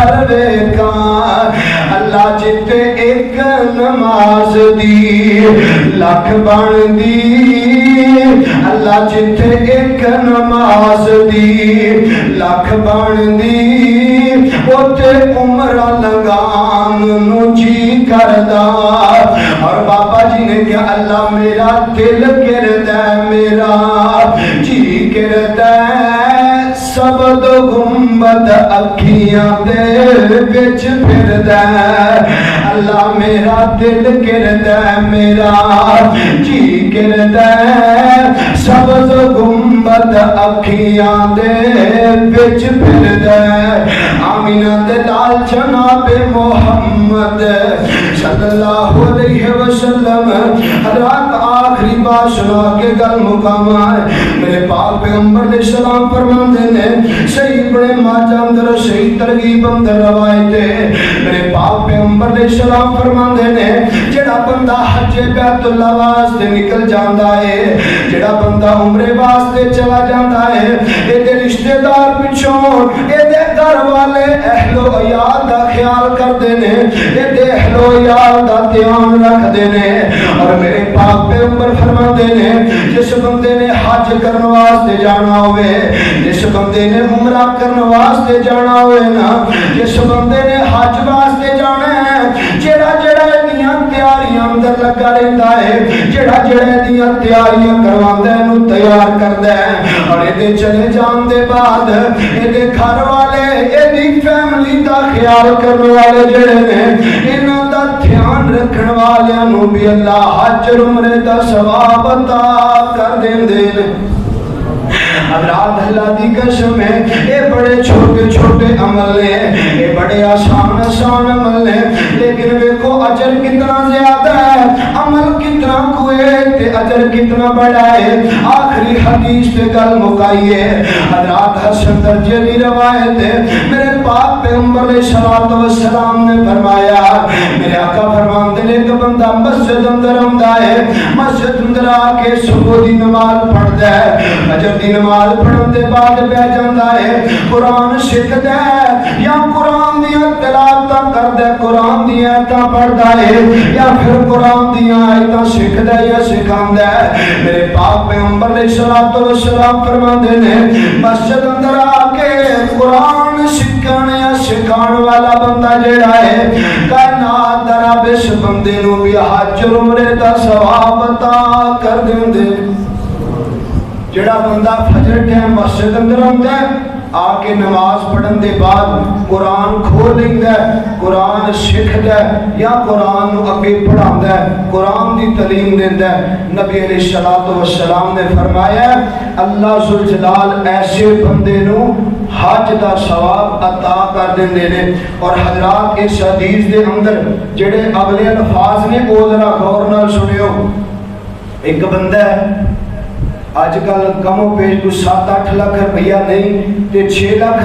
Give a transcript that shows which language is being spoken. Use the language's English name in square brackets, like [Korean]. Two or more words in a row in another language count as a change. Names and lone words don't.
[Punjabi] ویکھاں اللہ جتے ایک نماز دی لکھ بن دی اللہ جتے ایک نماز دی لکھ بن دی اوتے عمرہ لگان نو جی کردا اور بابا جی نے کہا اللہ میرا دل کردا میرا جی کردا سبد گنبد اکھیاں دے وچ پھردا اللہ میرا دل کردا میرا جی کردا سبز گنبد اکھیاں دے وچ پھردا آمینہ دے لال جناب محمد [Arabic] صلی اللہ علیہ وسلم [Punjabi] حضرات آخری بات سنا کے گل مقامہ میرے پاک پیغمبر [Arabic] علیہ السلام [Punjabi] فرماندے نے صحیح بڑے ماجہ اندر صحیح ترغیب اندر روایت ہے میرے پاک پیغمبر [Arabic] علیہ السلام [Punjabi] فرماندے نے جڑا بندہ حج بیت اللہ واسطے نکل جاندا ہے جڑا بندہ عمرے واسطے چلا جاندا ہے اے دے رشتہ دار پچھوں اے دے گھر والے اہل و عیال دا خیال کردے نے اے دے اہل و عیال دا دھیان رکھدے نے اور میرے پاک پیغمبر فرماندے نے جس بندے نے حج کرن واسطے جانا ہوئے جس بندے نے عمرہ کرن واسطے جانا ہوئے نا جس بندے نے حج واسطے جانا ہے جڑا جڑا دیاں تیاریاں اندر لگا رہندا ہے جڑا جڑا دیاں تیاریاں کرواندے نو تیار کردا ہے اور اے دے چلے جان دے بعد اے دے گھر والے اے دی فیملی دا خیال کرنے والے جڑے نے انہاں دا دھیان رکھن والیاں نو بھی اللہ حج عمرے دا ثواب عطا کر دیندے نے حضرات اللہ دی قسم ہے اے بڑے چھوٹے چھوٹے عمل ہیں اے بڑے آسان آسان عمل ہیں لیکن دیکھو اجر کتنا زیادہ ہے عمل کتنا کوئے تے اجر کتنا بڑا ہے آخری حدیث تے گل مکائی ہے حضرات حسن درجے دی روایت ہے میرے پاک پیغمبر [Arabic] علیہ السلام [Punjabi] نے فرمایا میرے آقا فرماندے نے کہ بندہ مسجد اندر آندا ہے مسجد اندر آ کے صبح دی نماز پڑھدا ہے فجر دی نماز پڑھن دے بعد بیٹھ جاندا ہے قرآن سکھدا ہے یا قرآن دی تلاوت کردا ہے قرآن دی آیتاں پڑھدا ہے یا پھر قرآن دی آیتاں سکھدا ہے یا سکھاندا ہے میرے پاک پیغمبر [Arabic] علیہ السلام [Punjabi] فرماندے نے مسجد اندر آ کے قرآن سکھن یا سکھان والا بندہ جڑا ہے کائنات دا رب اس بندے نو بھی حج عمرے دا ثواب عطا کر دیندے جڑا بندہ فجر ٹائم مسجد اندر آندا ہے آ کے نماز پڑھن دے بعد قرآن کھول لیندا ہے قرآن سکھدا ہے یا قرآن نو اگے پڑھاندا ہے قرآن دی تعلیم دیندا ہے نبی [Arabic] علیہ الصلوۃ والسلام [Punjabi] نے فرمایا اللہ ذوالجلال ایسے بندے نو حج دا ثواب عطا کر دیندے نے اور حضرات اس حدیث دے اندر جڑے اگلے الفاظ نے او ذرا غور نال سنیو ایک بندہ ہے آج کل کم و پیش کو 7-8 لاکھ روپیہ نہیں تے 6 لاکھ